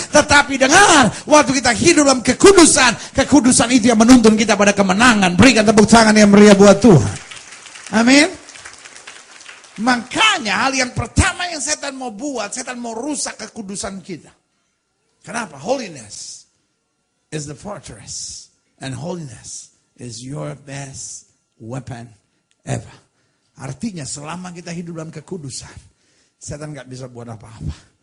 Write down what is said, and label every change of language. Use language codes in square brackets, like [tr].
[id] Tetapi dengar, waktu kita hidup dalam kekudusan, kekudusan itu yang menuntun kita pada kemenangan. Berikan tepuk tangan yang meriah buat Tuhan. Amin. Makanya hal yang pertama yang setan mau buat, setan mau rusak kekudusan kita. Kenapa? [en] Holiness is the fortress. And holiness is your best weapon ever. [id] Artinya selama kita hidup dalam kekudusan, setan gak bisa buat apa-apa.